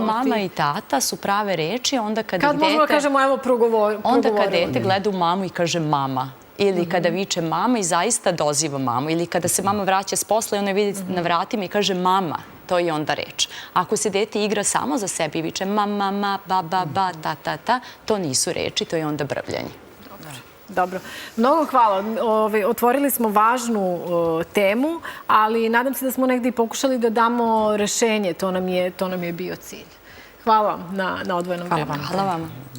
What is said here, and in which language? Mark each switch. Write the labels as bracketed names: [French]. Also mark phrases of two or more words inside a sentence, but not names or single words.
[Serbian] Baba, mama i tata su prave reči onda kad dete... Kad možemo da kažemo, evo, progovorimo. Onda kad dete gleda u mamu i kaže mama. Ili kada viče mama i zaista doziva mamu. Ili kada se mama vraća s posla i ona vidi na vratima i kaže mama. To je onda reč. Ako se dete igra samo za sebe i viče mama, ma, ba, ba, ba, ta, ta, ta, to nisu reči, to je onda brbljanje. Dobro. Mnogo hvala. Otvorili smo važnu temu, ali nadam se da smo negdje pokušali da damo rešenje. To nam je bio cilj. Hvala vam na odvojenom vremenu. Hvala vam.